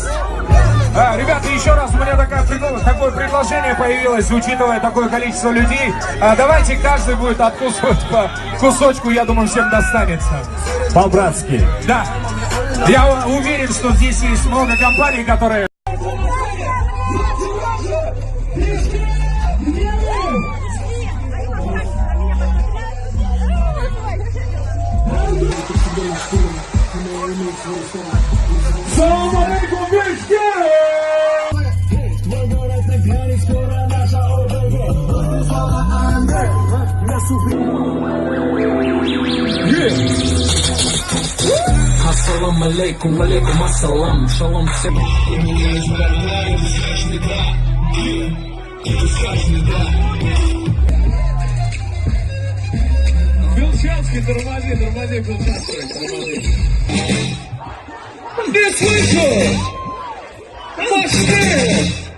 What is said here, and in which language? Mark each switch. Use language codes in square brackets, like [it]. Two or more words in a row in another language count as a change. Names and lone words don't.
[ru] Ребята, еще раз у меня такое предложение появилось, учитывая такое количество людей. Давайте каждый будет откусывать по кусочку, я думаю, всем достанется. По-братски. Да. Я уверен, что здесь есть много компаний, которые... [ar] سلام عليكم, [ru] Бишкек! [ar] السلام عليكم، عليكم السلام, [ru] шалом всем. Белчанский, тормози, Белчанский, тормози. Не слышу! Мощнее!